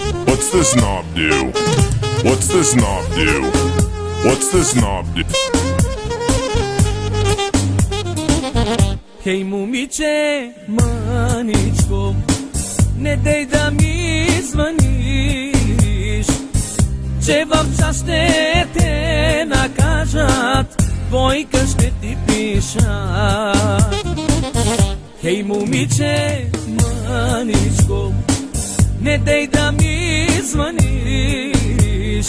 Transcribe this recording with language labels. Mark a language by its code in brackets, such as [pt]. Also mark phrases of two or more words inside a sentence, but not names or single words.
[en] What's this knob do? What's this knob do? What's this knob do? [bg] Хей момиче, маничко, не дей да ми звъниш. Че в час ще те накажат, двойка ще ти пишат. Хей момиче, маничко, не дей да ми звъниш.